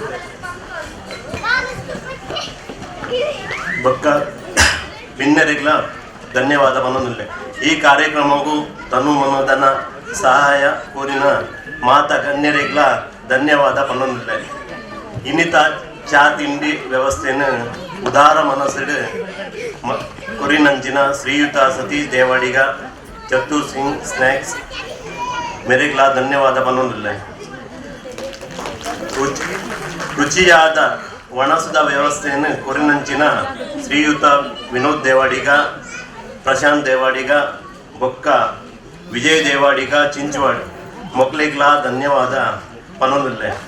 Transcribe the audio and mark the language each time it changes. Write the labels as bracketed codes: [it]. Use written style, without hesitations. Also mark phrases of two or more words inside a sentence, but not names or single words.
[tcy] ಬೊಕ್ಕ ಭಿನ್ನರಿಗಳ ಧನ್ಯವಾದ ಪನ್ನೊಂದಿಲ್ಲ. ಈ ಕಾರ್ಯಕ್ರಮಕ್ಕೂ ತನು ಮನೋಧನ ಸಹಾಯ ಕೋರಿನ ಮಾತ ಗಣ್ಯರಿಗಳ ಧನ್ಯವಾದ ಪನ್ನೊಂದಿಲ್ಲ. ಇನ್ನಿತ ಚಾ ತಿಂಡಿ ವ್ಯವಸ್ಥೆಯನ್ನು ಉದಾರ ಮನಸ್ಸಿಡು ಕೊರಿನಂಚಿನ ಶ್ರೀಯುತ ಸತೀಶ್ ದೇವಾಡಿಗ ಚತುರ್ ಸಿಂಗ್ ಸ್ನ್ಯಾಕ್ಸ್ ಮೇರೆಗಳ ಧನ್ಯವಾದ ಪನ್ನೊಂದಿಲ್ಲ. ರುಚಿಯಾದ ಒಣಸುದ ವ್ಯವಸ್ಥೆಯನ್ನು ಕೊರಿನಂಚಿನ ಶ್ರೀಯುತ ವಿನೋದ್ ದೇವಾಡಿಗ ಪ್ರಶಾಂತ್ ದೇವಾಡಿಗ ಬೊಕ್ಕ ವಿಜಯ್ ದೇವಾಡಿಗ ಚಿಂಚವಾಡ್ ಮೊಕ್ಲಿಗ್ಲಾ ಧನ್ಯವಾದ ಪನ್ನೊಂದಿಲ್ಲ.